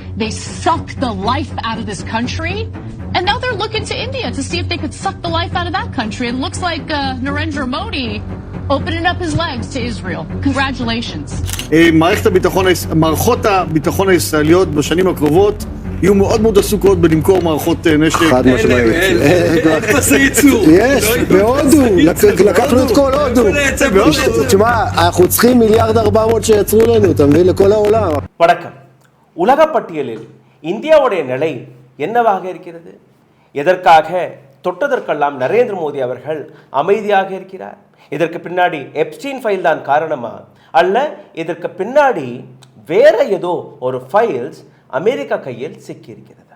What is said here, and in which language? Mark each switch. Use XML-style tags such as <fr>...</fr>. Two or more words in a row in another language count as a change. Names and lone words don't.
<en>They suck the life out of this country. And now they're looking to India to see if they could suck the life out of that country. It looks like Narendra Modi opening up his legs to Israel. Congratulations.</en> <he>מערכות הביטחון הישראליות בשנים הקרובות יהיו מאוד מאוד עסוקות בלמכור מערכות נשק. חד משמעית. איך פסי ייצור? יש, בהודו. לקחנו את כל הודו. תשמע, אנחנו צריכים 1.4 מיליארד שיצרו לנו, אתה מבין? לכל העולם.</he> <ta>வணக்கம். உலக பட்டியலில் இந்தியாவுடைய நிலை என்னவாக இருக்கிறது? எதற்காக தொட்டதற்கெல்லாம் நரேந்திர மோடி அவர்கள் அமைதியாக இருக்கிறார்? இதற்கு பின்னாடி எப்ஸ்டீன் ஃபைல் தான் காரணமா, அல்ல இதற்கு பின்னாடி வேற ஏதோ ஒரு ஃபைல்ஸ் அமெரிக்கா கையில் சிக்கியிருக்கிறதா?</ta>